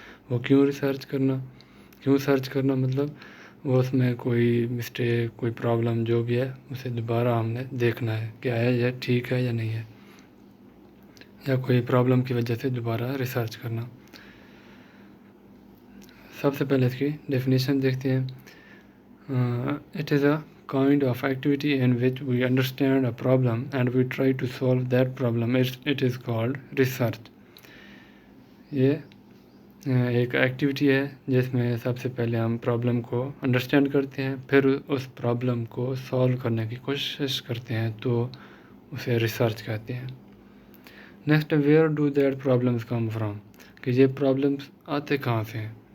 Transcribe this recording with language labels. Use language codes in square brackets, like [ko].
[ur] وہ کیوں ریسرچ کرنا, کیوں سرچ کرنا مطلب وہ اس میں کوئی مسٹیک کوئی پرابلم جو بھی ہے اسے دوبارہ ہم نے دیکھنا ہے کہ آیا یہ ٹھیک ہے یا نہیں ہے, یا کوئی پرابلم کی وجہ سے دوبارہ ریسرچ کرنا. سب سے پہلے اس کی ڈیفینیشن دیکھتے ہیں. [en] It is a kind of activity in which we understand a problem and we try to solve that problem. It is called research. [ur] یہ ایک ایکٹیویٹی ہے جس میں سب سے پہلے ہم پرابلم کو انڈرسٹینڈ کرتے ہیں, پھر اس پرابلم کو سولو کرنے کی کوشش کرتے ہیں, تو اسے ریسرچ کہتے ہیں. [en] next, where do that problems come from, [ur] کہ یہ پرابلمس آتے کہاں سے ہیں.